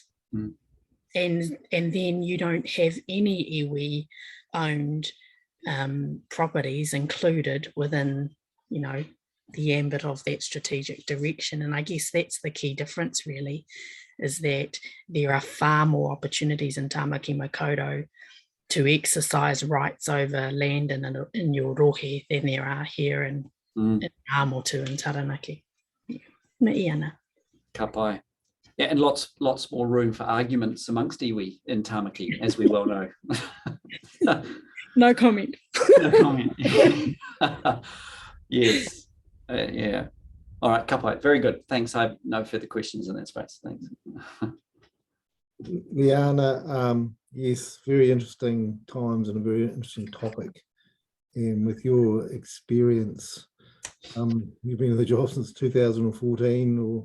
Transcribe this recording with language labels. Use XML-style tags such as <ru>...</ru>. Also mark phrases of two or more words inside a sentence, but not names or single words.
<en>And then you don't have any iwi owned properties included within, you know, the ambit of that strategic direction. And I guess that's the key difference really, is that there are far more opportunities in Tamaki Makaurau to exercise rights over land in your rohe than there are here in Āmotu and Taranaki.</en> <mi>Me iana. Ka pai.</mi> <en>Yeah, and lots more room for arguments amongst iwi in Tamaki, as we well know. No comment. No comment. Yes. Yeah. All right,</en> <mi>ka pai.</mi> <en>Very good. Thanks. I have no further questions in that space. Thanks. Liana, yes, very interesting times and a very interesting topic. And with your experience, you've been in the job since 2014 or</en>